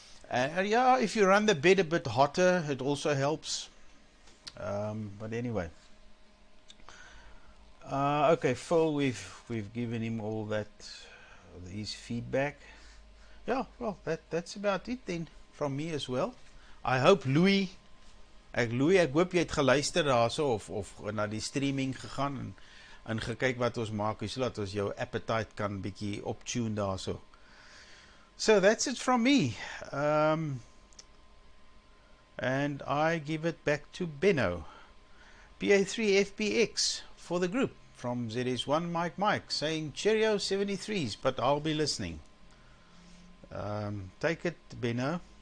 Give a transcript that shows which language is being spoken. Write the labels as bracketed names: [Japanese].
[English] And yeah, if you run the bed a bit hotter, it also helps. But anyway. Okay, Phil, we've given him all that, his feedback. Yeah, well, that's about it then from me as well. I hope [Afrikaans] Louis, ek hoop jy het geluister daarso of na die streaming gegaan en gekyk wat ons maak, sodat ons jou appetite kan bietjie optune daarso. [English] So that's it from me. And I give it back to Benno. PA3FBX for the group from ZS1 Mike saying cheerio 73s, but I'll be listening. Take it, Benno.